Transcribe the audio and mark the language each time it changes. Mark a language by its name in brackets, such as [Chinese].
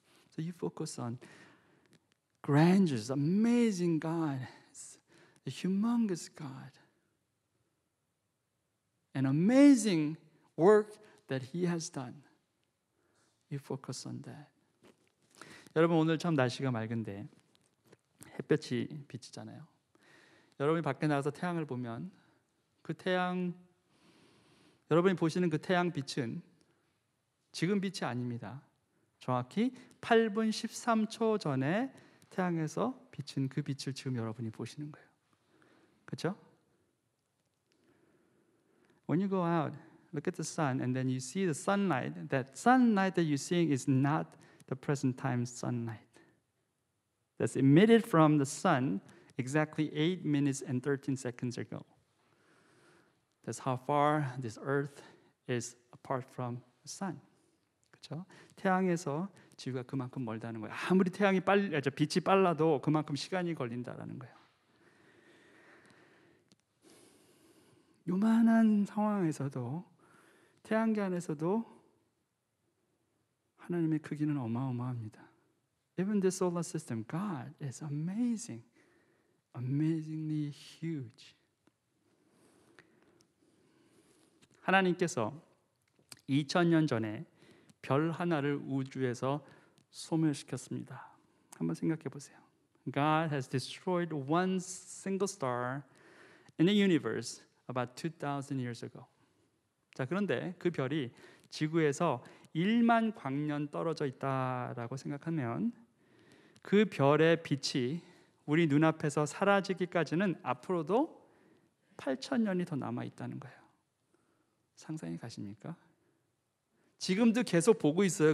[English] So you focus on grandeur, amazing God, a humongous God, an amazing work that He has done. You focus on that. [Korean] 여러분 오늘 참 날씨가 맑은데 햇볕이 비치잖아요. 여러분이 밖에 나가서 태양을 보면 그 태양, 여러분이 보시는 그 태양 빛은 지금 빛이 아닙니다. 정확히 8분 13초 전에 태양에서 비친 그 빛을 지금 여러분이 보시는 거예요. 그렇죠? [English] When you go out, look at the sun and then you see the sunlight. That sunlight that you're seeing is not the present time sunlight. That's emitted from the sun exactly 8 minutes and 13 seconds ago. That's how far this earth is apart from the sun. [Korean] 그렇죠? 태양에서 지구가 그만큼 멀다는 거예요. 아무리 빛이 빨라도 그만큼 시간이 걸린다라는 거예요. 요만한 상황에서도 태양계 안에서도 하나님의 크기는 어마어마합니다. [English] Even the solar system, God is amazing, amazingly huge. [Korean] 하나님께서 2000년 전에 별 하나를 우주에서 소멸시켰습니다. 한번 생각해 보세요. [English] God has destroyed one single star in the universe about 2000 years ago. [Korean] 자, 그런데 그 별이 지구에서 1만 광년 떨어져 있다라고 생각하면 그 별의 빛이 우리 눈앞에서 사라지기까지는 앞으로도 8000년이 더 남아 있다는 거예요. 상상이 가십니까? 지금도 계속 보고 있어요.